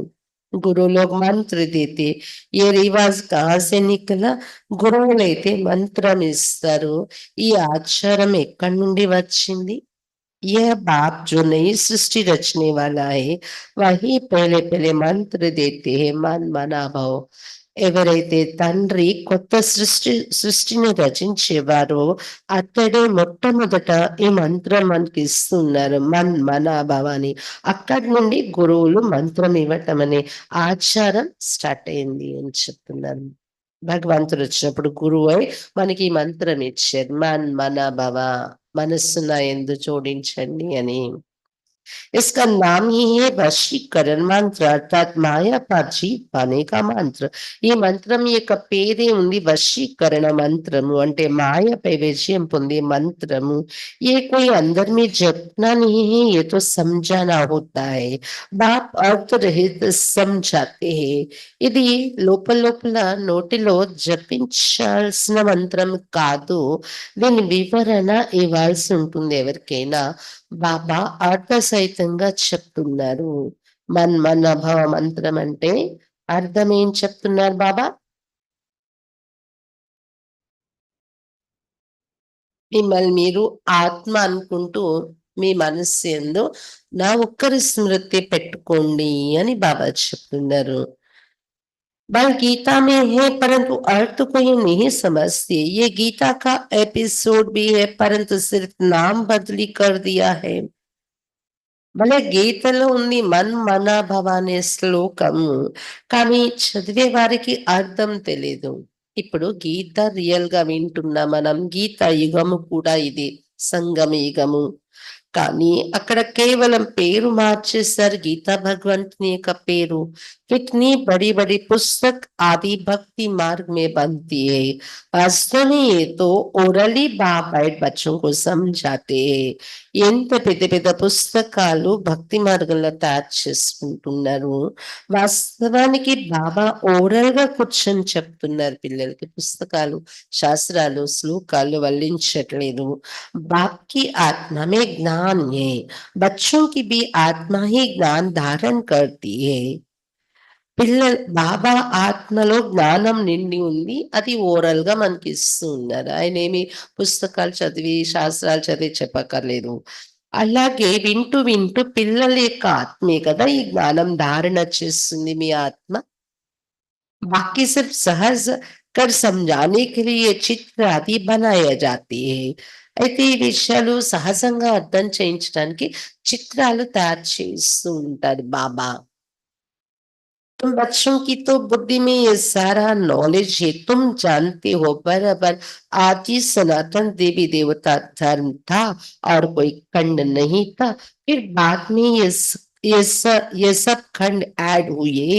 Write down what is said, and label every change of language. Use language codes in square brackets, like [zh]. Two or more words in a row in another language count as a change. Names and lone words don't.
[hi] गुरु लोग मंत्र देते. ये रिवाज कहाँ से निकला? [te] గురువులైతే మంత్రం ఇస్తారు. ఈ ఆచారం ఎక్కడి నుండి వచ్చింది? [hi] यह बाप जो नई सृष्टि रचने वाला है वही पहले पहले मंत्र देते हैं मन मना भाव. [te] ఎవరైతే తండ్రి కొత్త సృష్టిని రచించేవారో అతడే మొట్టమొదట ఈ మంత్రం మనకి ఇస్తున్నారు, మన్ మనాభావాన్ని. అక్కడి నుండి గురువులు మంత్రం ఇవ్వటం అనే ఆచారం స్టార్ట్ అయింది అని చెప్తున్నారు. భగవంతుడు వచ్చినప్పుడు గురువు అయి మనకి ఈ మంత్రం ఇచ్చారు, మన్ మనాభవ, మనస్సున ఎందు జోడించండి అని. [hi] इसका नाम ही है वशीकरण मंत्र, अर्थात माया पर जीत पाने का मंत्र. [te] ఈ మంత్రం యొక్క పేరే ఉంది వశీకరణ మంత్రము, అంటే మాయపై విజయం పొందే మంత్రము. [hi] ये कोई अंदर में जपना नहीं है, ये तो समझाना होता है. बाप अर्थ रहित समझाते हैं. [te] ఇది లోపల లోపల నోటిలో జపించాల్సిన మంత్రం కాదు, దీని వివరణ ఇవ్వాల్సి ఉంటుంది ఎవరికైనా. బాబా అర్థ సహితంగా చెప్తున్నారు. మన్ మన భవ మంత్రం అంటే అర్థం ఏం చెప్తున్నారు బాబా? మిమ్మల్ని మీరు ఆత్మ అనుకుంటూ మీ మనస్సు ఎందు నా ఒక్కరి స్మృతి పెట్టుకోండి అని బాబా చెప్తున్నారు. [hi] बल गीता में है परंतु अर्थ को ये नहीं समझते. ये गीता का एपिसोड भी है परंतु सिर्फ नाम बदली कर दिया है. [te] భలే గీతలో ఉంది మన్ మన భవ అనే శ్లోకము, కానీ చదివే వారికి అర్థం తెలీదు. ఇప్పుడు గీత రియల్ గా వింటున్నా మనం. గీత యుగము కూడా ఇది సంగమ యుగము. కానీ అక్కడ కేవలం పేరు మార్చేశారు గీతా భగవంతుని యొక్క పేరు. [hi] कितनी बड़ी बड़ी पुस्तक आदि भक्ति मार्ग में बनती है। वास्तव में ये तो ओरली बाप बैठ बच्चों को समझाते हैं। [te] ఎంత పెద్ద పెద్ద పుస్తకాలు భక్తి మార్గంలో తయారు చేసుకుంటున్నారు. వాస్తవానికి బాబా ఓరల్ గా కూర్చొని చెప్తున్నారు పిల్లలకి. పుస్తకాలు, శాస్త్రాలు, శ్లోకాలు వల్లించట్లేదు. [hi] बाप की आत्मा में ज्ञान है, बच्चों की भी आत्मा ही ज्ञान धारण करती है। [te] పిల్లలు బాబా ఆత్మలో జ్ఞానం నిండి ఉంది. అది ఓరల్ గా మనకి ఇస్తూ ఉన్నారు. ఆయన ఏమి పుస్తకాలు చదివి శాస్త్రాలు చదివి చెప్పక్కర్లేదు. అలాగే వింటూ వింటూ పిల్లల యొక్క ఆత్మే కదా ఈ జ్ఞానం ధారణ చేస్తుంది మీ ఆత్మ. [hi] बाकी सिर्फ सहज कर समझाने के लिए चित्र आदि बनाया जाती है। [te] అయితే ఈ విషయాలు సహజంగా అర్థం చేయించడానికి చిత్రాలు తయారు చేస్తూ ఉంటారు బాబా. [hi] तुम बच्चों की तो बुद्धि में ये सारा नॉलेज है, तुम जानते हो बराबर। आदि सनातन देवी देवता धर्म था और कोई खंड नहीं था। फिर बाद में ये सब खंड ऐड हुए।